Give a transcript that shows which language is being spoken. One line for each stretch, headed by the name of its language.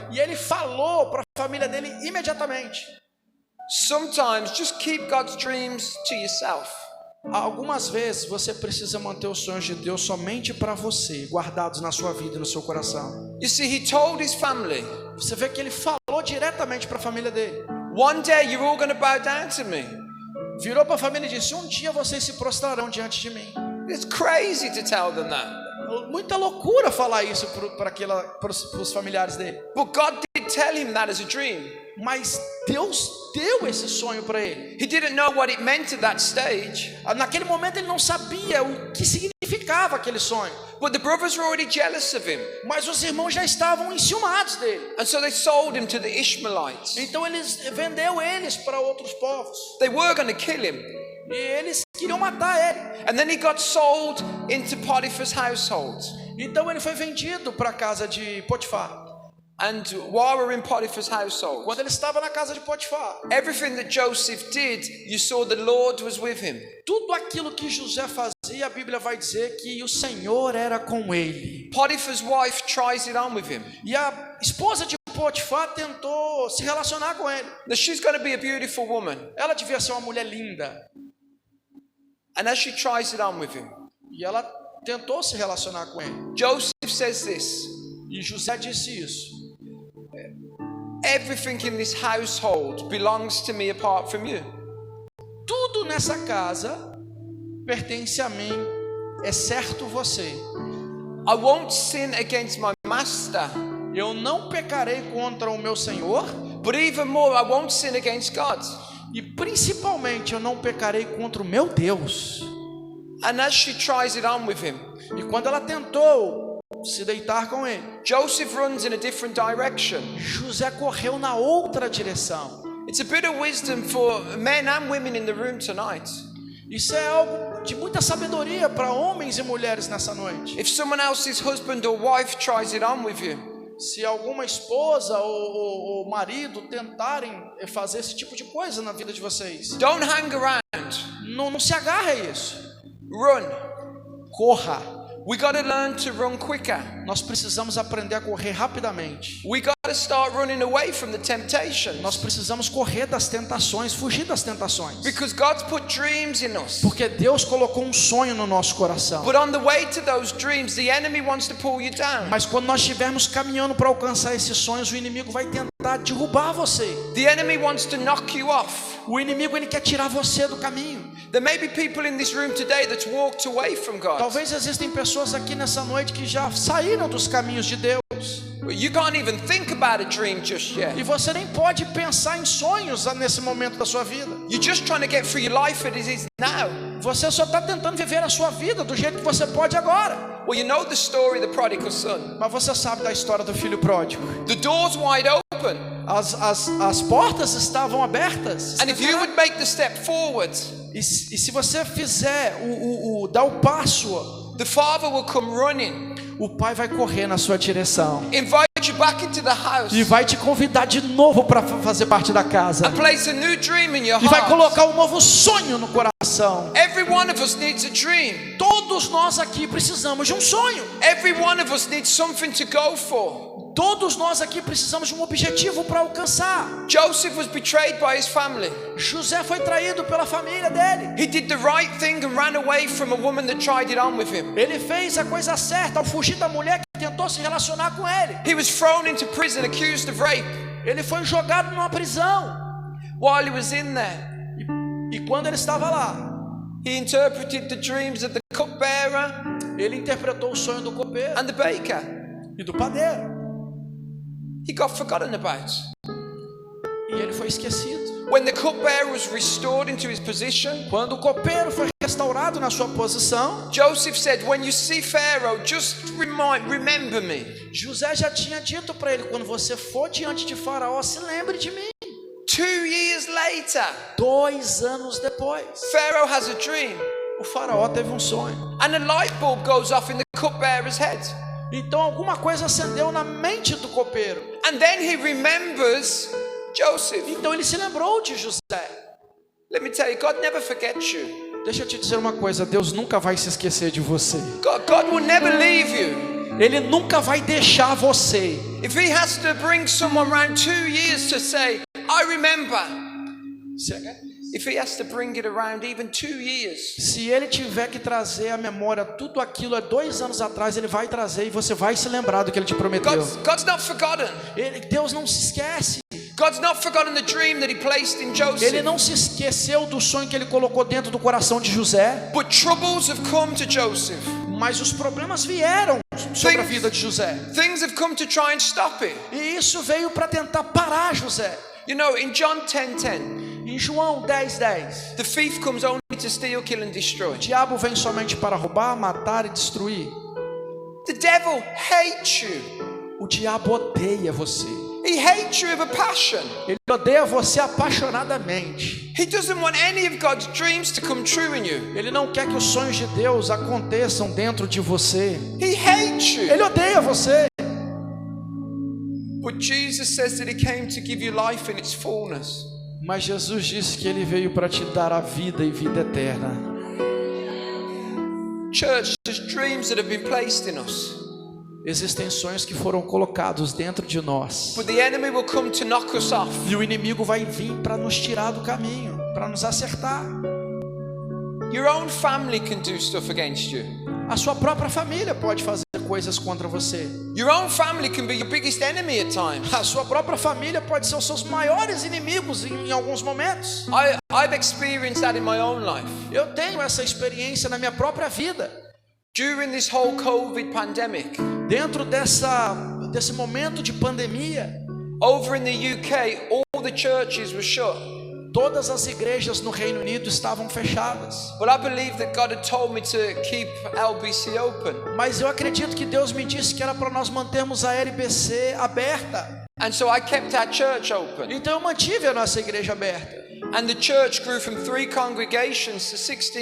Portuguese: e ele falou para a família dele imediatamente.
English: Sometimes just keep God's dreams to yourself.
Portuguese: Algumas vezes você precisa manter os sonhos de Deus somente para você, guardados na sua vida e no seu coração.
English: You see, he told his family,
Portuguese: Você vê que ele falou diretamente para a família dele.
English: one day you're all going to bow down to me.
Portuguese: Virou para a família e disse: um dia vocês se prostrarão diante de mim.
English: It's crazy to tell them that.
Portuguese: Muita loucura falar isso para os familiares dele.
English: But God did tell him that as a dream.
Portuguese: Mas Deus deu esse sonho para ele.
English: He didn't know what it meant at that stage.
Portuguese: Naquele momento ele não sabia o que significava aquele sonho.
English: But the brothers were already jealous of him.
Portuguese: Mas os irmãos já estavam enciumados dele.
English: And so they sold him to the Ishmaelites.
Portuguese: Então vendeu eles para outros povos.
English: They were going to kill him.
Portuguese: E eles queriam matar ele.
English: And then he got sold into Potiphar's household.
Portuguese: Então ele foi vendido para a casa de Potifar.
English: And while we're in Potiphar's household,
Portuguese: Quando ele estava na casa de Potifar,
English: everything that Joseph did, you saw the Lord was with him.
Portuguese: tudo aquilo que José fazia, a Bíblia vai dizer que o Senhor era com ele.
English: Potiphar's wife tries it on with him.
Portuguese: E a esposa de Potifar tentou se relacionar com ele.
English: Now she's going to be a beautiful woman.
Portuguese: Ela devia ser uma mulher linda.
English: And as she tries it on with him,
Portuguese: E ela tentou se relacionar com ele.
English: Joseph says this:
Portuguese: E José disse isso:
English: everything in this household belongs to me apart from you.
Portuguese: tudo nessa casa pertence a mim, exceto você.
English: I won't sin against my master,
Portuguese: Eu não pecarei contra o meu Senhor,
English: but even more, I won't sin against God.
Portuguese: e principalmente eu não pecarei contra o meu Deus.
English: And as she tries it on with him,
Portuguese: E quando ela tentou se deitar com ele,
English: Joseph runs in a different direction.
Portuguese: José correu na outra direção.
English: It's a bit of wisdom for men and women in the room tonight.
Portuguese: Isso é algo de muita sabedoria para homens e mulheres nessa noite.
English: If someone else's husband or wife tries it on with you,
Portuguese: Se alguma esposa ou marido tentarem fazer esse tipo de coisa na vida de vocês,
English: don't hang around.
Portuguese: não se agarre a isso.
English: Run.
Portuguese: Corra.
English: We got to learn to run quicker.
Portuguese: Nós precisamos aprender a correr rapidamente.
English: We got to start running away from the temptations.
Portuguese: Nós precisamos correr das tentações, fugir das tentações.
English: Because God's put dreams in us.
Portuguese: Porque Deus colocou um sonho no nosso coração.
English: But on the way to those dreams, the enemy wants to pull you down.
Portuguese: Mas quando nós estivermos caminhando para alcançar esses sonhos, o inimigo vai tentar derrubar você.
English: The enemy wants to knock you off.
Portuguese: O inimigo ele quer tirar você do caminho.
English: There may be people in this room today that's walked away from God.
Portuguese: Talvez existem pessoas aqui nessa noite que já saíram dos caminhos de Deus.
English: You can't even think about a dream just yet.
Portuguese: E você nem pode pensar em sonhos nesse momento da sua vida.
English: You're just trying to get through your life as it is now.
Portuguese: Você só está tentando viver a sua vida do jeito que você pode agora.
English: Well, you know the story of the prodigal son.
Portuguese: Mas você sabe da história do filho pródigo.
English: The door's wide open.
Portuguese: As portas estavam abertas.
English: And if you would make the step forward,
Portuguese: E se você fizer dar o passo,
English: the father will come running,
Portuguese: o pai vai correr na sua direção
English: invite you back into the house,
Portuguese: e vai te convidar de novo para fazer parte da casa.
English: and place a new dream in your
Portuguese: E vai
English: heart.
Portuguese: colocar um novo sonho no coração.
English: Every one of us needs a dream.
Portuguese: Todos nós aqui precisamos de um sonho.
English: Every one of us needs something to go for.
Portuguese: Todos nós aqui precisamos de um objetivo para alcançar.
English: Joseph was betrayed by his family.
Portuguese: José foi traído pela família dele.
English: He did the right thing and ran away from a woman that tried it on with him.
Portuguese: Ele fez a coisa certa ao fugir da mulher que tentou se relacionar com ele.
English: He was thrown into prison accused of rape.
Portuguese: Ele foi jogado numa prisão.
English: While he was in there,
Portuguese: E quando ele estava lá,
English: He interpreted the dreams of the cupbearer
Portuguese: Ele interpretou o sonho do copeiro
English: and the baker.
Portuguese: e do padeiro.
English: He got forgotten about.
Portuguese: E ele foi esquecido.
English: When the cupbearer was restored into his position,
Portuguese: Quando o copeiro foi restaurado na sua posição,
English: Joseph said, when you see Pharaoh, just remember me.
Portuguese: José já tinha dito para ele: quando você for diante de Faraó, se lembre de mim.
English: 2 years later,
Portuguese: 2 anos depois,
English: Pharaoh has a dream,
Portuguese: o Faraó teve um sonho.
English: and a light bulb goes off in the cupbearer's head.
Portuguese: Então alguma coisa acendeu na mente do copeiro.
English: And then he remembers Joseph.
Portuguese: Então ele se lembrou de José.
English: Let me tell you, God never forgets you.
Portuguese: Deixa eu te dizer uma coisa: Deus nunca vai se esquecer de você.
English: God will never leave you.
Portuguese: Ele nunca vai deixar você.
English: If he has to bring someone around 2 years to say, I remember. If he has to bring it around even 2 years.
Portuguese: Se ele tiver que trazer à memória tudo aquilo há 2 anos atrás, ele vai trazer e você vai se lembrar do que ele te prometeu.
English: God's not forgotten.
Portuguese: Deus não se esquece.
English: God's not forgotten the dream that he placed in Joseph.
Portuguese: Ele não se esqueceu do sonho que ele colocou dentro do coração de José.
English: But troubles have come to Joseph.
Portuguese: Mas os problemas vieram sobre a vida de José.
English: Things have come to try and stop it.
Portuguese: E isso veio para tentar parar José.
English: You know, in John 10:10,
Portuguese: Em João 10:10,
English: the thief comes only to steal, kill and destroy.
Portuguese: o diabo vem somente para roubar, matar e destruir.
English: The devil hates you.
Portuguese: O diabo odeia você.
English: He hates you with a passion.
Portuguese: Ele odeia você apaixonadamente.
English: He doesn't want any of God's dreams to come true in you.
Portuguese: Ele não quer que os sonhos de Deus aconteçam dentro de você.
English: He hates you.
Portuguese: Ele odeia você.
English: But Jesus says that he came to give you life in its fullness.
Portuguese: Mas Jesus disse que ele veio para te dar a vida e vida eterna.
English: Church, there's dreams that have been placed in us.
Portuguese: Existem sonhos que foram colocados dentro de nós.
English: But the enemy will come to knock us off.
Portuguese: E o inimigo vai vir para nos tirar do caminho, para nos acertar.
English: Your own family can do stuff against you.
Portuguese: A sua própria família pode fazer coisas contra você.
English: Your own family can be your biggest enemy at times.
Portuguese: A sua própria família pode ser os seus maiores inimigos em alguns momentos.
English: I've experienced that in my own life.
Portuguese: Eu tenho essa experiência na minha própria vida.
English: During this whole COVID pandemic,
Portuguese: Dentro desse momento de pandemia,
English: over in the UK, all the churches were shut.
Portuguese: todas as igrejas no Reino Unido estavam fechadas.
English: But I believe that God had told me to keep LBC open.
Portuguese: Mas eu acredito que Deus me disse que era para nós mantermos a LBC aberta.
English: And so I kept our church open.
Portuguese: Então eu mantive a nossa igreja aberta.
English: And the church grew from 3 congregations to 16